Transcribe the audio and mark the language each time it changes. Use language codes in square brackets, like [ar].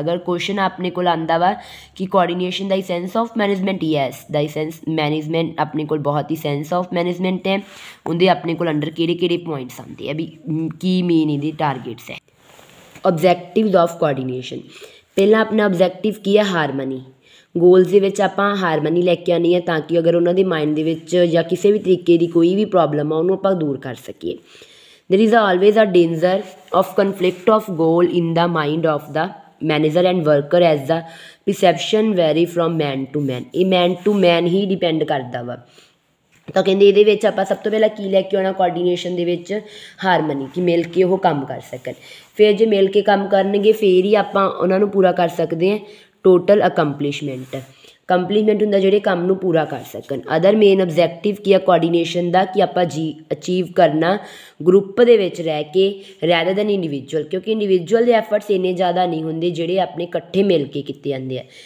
[pa] ਅਗਰ ਕੁਐਸਚਨ ਆਪਣੇ ਕੋਲ ਆਉਂਦਾ ਵਾ ਕਿ coordination ਦਾ sense of management, yes ਦਾ sense management ਆਪਣੇ ਕੋਲ ਬਹੁਤ ਹੀ ਸੈਂਸ ਆਫ ਮੈਨੇਜਮੈਂਟ ਹੈ, ਉਹਦੇ ਆਪਣੇ ਕੋਲ ਅੰਡਰ ਕਿਹੜੇ ਕਿਹੜੇ ਪੁਆਇੰਟਸ ਆਉਂਦੇ ਆ ਵੀ ਕੀ ਮੇਨ ਇਹਦੇ ਟਾਰਗੇਟਸ ਹੈ। ਓਬਜੈਕਟਿਵਸ ਆਫ ਕੋਆਰਡੀਨੇਸ਼ਨ, ਪਹਿਲਾਂ ਆਪਣਾ ਓਬਜੈਕਟਿਵ ਕੀ ਹੈ, ਹਾਰਮਨੀ। ਗੋਲਸ ਦੇ ਵਿੱਚ ਆਪਾਂ ਹਾਰਮਨੀ ਲੈ ਕੇ ਆਉਣੀ ਹੈ ਤਾਂ ਕਿ ਅਗਰ ਉਹਨਾਂ ਦੇ ਮਾਈਂਡ ਦੇ ਵਿੱਚ ਜਾਂ ਕਿਸੇ ਵੀ ਤਰੀਕੇ ਦੀ ਕੋਈ ਵੀ ਪ੍ਰੋਬਲਮ ਆ ਉਹਨੂੰ ਆਪਾਂ ਦੂਰ ਕਰ ਸਕੀਏ। [en] There is always a danger of conflict of goal in the mind of the manager and worker as the perception vary from man to man। [pa] ਇਹ [en] man to man [pa] he depend ਕਰਦਾ ਵਾ। ਤਾਂ ਕਹਿੰਦੇ ਇਹਦੇ ਵਿੱਚ ਆਪਾਂ ਸਭ ਤੋਂ ਪਹਿਲਾਂ ਕੀ ਲੈ ਕੇ ਆਉਣਾ ਕੋਆਰਡੀਨੇਸ਼ਨ ਦੇ ਵਿੱਚ, ਹਾਰਮਨੀ, ਕਿ ਮਿਲ ਕੇ ਉਹ ਕੰਮ ਕਰ ਸਕਣ। ਫਿਰ ਜੇ ਮਿਲ ਕੇ ਕੰਮ ਕਰਨਗੇ ਫਿਰ ਹੀ ਆਪਾਂ ਉਹਨਾਂ ਨੂੰ ਪੂਰਾ ਕਰ ਸਕਦੇ ਹਾਂ ਟੋਟਲ ਅਕੰਪਲਿਸ਼ਮੈਂਟ। ਕੰਪਲੀਮੈਂਟ ਹੁੰਦਾ ਜਿਹੜੇ ਕੰਮ ਨੂੰ ਪੂਰਾ ਕਰ ਸਕਣ। ਅਦਰ ਮੇਨ ਓਬਜੈਕਟਿਵ ਕੀ ਆ ਕੋਆਰਡੀਨੇਸ਼ਨ ਦਾ, ਕਿ ਆਪਾਂ ਅਚੀਵ ਕਰਨਾ ਗਰੁੱਪ ਦੇ ਵਿੱਚ ਰਹਿ ਕੇ [en] rather than individual, [pa] ਕਿਉਂਕਿ ਇੰਡੀਵਿਜੂਅਲ ਦੇ ਐਫਰਟਸ ਇੰਨੇ ਜ਼ਿਆਦਾ ਨਹੀਂ ਹੁੰਦੇ ਜਿਹੜੇ ਆਪਣੇ ਇਕੱਠੇ ਮਿਲ ਕੇ ਕੀਤੇ ਜਾਂਦੇ ਆ।